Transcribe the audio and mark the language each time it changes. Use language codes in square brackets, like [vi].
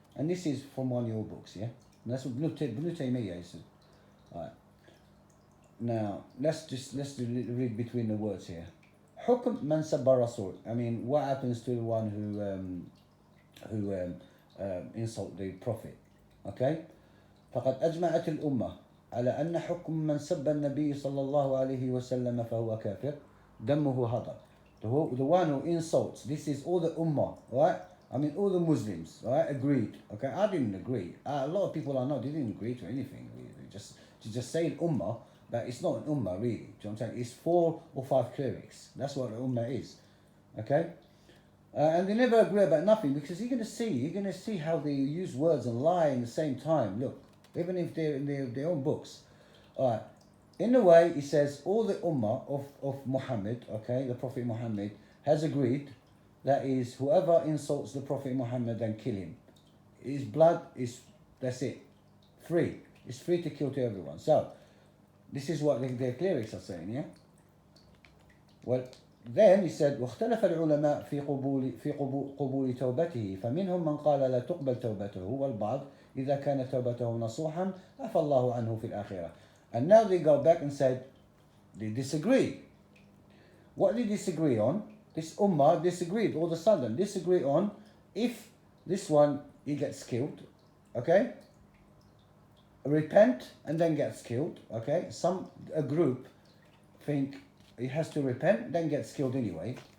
[en] And this is from one of your books, yeah? And that's what Ibn Taymiyyah said. Alright. Now, let's read between the words here. [ar] حكم من سب الرسول. [en] I mean, what happens to the one who insult the Prophet? Okay? [ar] فقد أجمعت الأمة على أن حكم من سب النبي صلى الله عليه وسلم فهو كافر دمه هدر. [en] The one who insults, this is all the ummah, right? I mean, all the Muslims, right? Agreed. Okay, I didn't agree. A lot of people I know, they didn't agree to anything. They just say ummah, but it's not an ummah really. Do you know what I'm saying? It's 4 or 5 clerics. That's what the ummah is. Okay? And they never agree about nothing, because you're gonna see how they use words and lie in the same time. Look, even if they're in their own books. All right. In a way, he says all the ummah of Muhammad, okay, the Prophet Muhammad, has agreed that is whoever insults the Prophet Muhammad, then kill him. His blood is, that's it, free. It's free to kill to everyone. So, this is what the clerics are saying, yeah? Well, then he said, [ar] واختلف العلماء في قبول توبته فمنهم من قال لا تقبل توبته والبعض إذا كانت توبته نصوحا عفى الله عنه في الآخرة. [en] And now they go back and said, they disagree. What they disagree on? This ummah disagreed, all of a sudden, disagree on if this one, he gets killed, okay? Repent and then gets killed, okay? A group think he has to repent, then gets killed anyway.